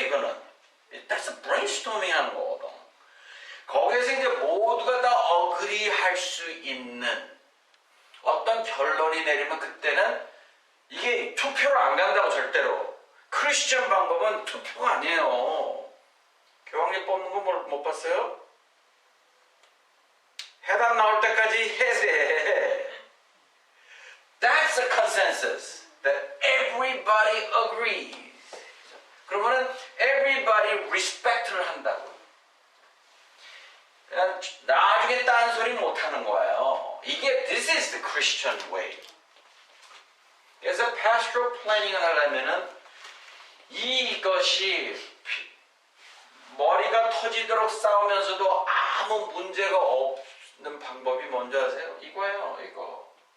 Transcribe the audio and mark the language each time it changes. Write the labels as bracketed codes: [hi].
[ko] 이거는 [en] that's brainstorming [ko] 하는 거거든. 거기에서 이제 모두가 다 어그리할 수 있는 어떤 결론이 내리면 그때는 이게 투표로 안 간다고. 절대로 크리스천 방법은 투표가 아니에요. 교황님 뽑는 거 못 봤어요? 해답 나올 때까지 해야 돼. [en] That's a consensus that everybody agrees. [ko] 그러면은 [en] everybody [ko] respect를 한다고. 그냥 나중에 딴소리 못 하는 거예요. 이게 [en] this is the Christian way. [ko] 그래서 pastoral planning을 하려면은 이것이 머리가 터지도록 싸우면서도 아무 문제가 없는 방법이 뭔지 아세요? 이거예요. 이거.